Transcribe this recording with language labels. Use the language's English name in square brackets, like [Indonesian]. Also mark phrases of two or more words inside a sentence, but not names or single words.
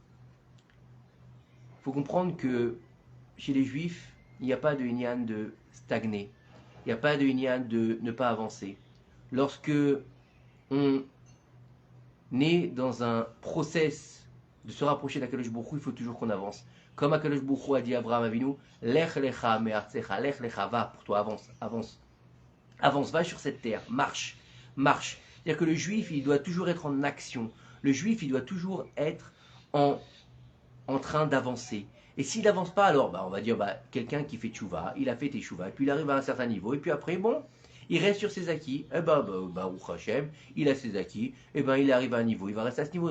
[French] Il faut comprendre que chez les Juifs, il n'y a pas de inyan de stagner. Il n'y a pas de inyan de ne pas avancer. Lorsque on est dans un process de se rapprocher d'Akadosh Baruch Hu, il faut toujours qu'on avance. Comme Akadosh Baruch Hu a dit à Abraham Avinu, [Hebrew] לך לך מארצך, לך לך, [French] va pour toi, avance, va sur cette terre, marche. C'est-à-dire que le juif, il doit toujours être en action. Le juif, il doit toujours être en train d'avancer. Et s'il n'avance pas, alors on va dire quelqu'un qui fait tchouva, il a fait tchouva, et puis il arrive à un certain niveau, et puis après, il reste sur ses acquis, [Hebrew] ברוך השם, [French] il a ses acquis, il arrive à un niveau, il va rester à ce niveau.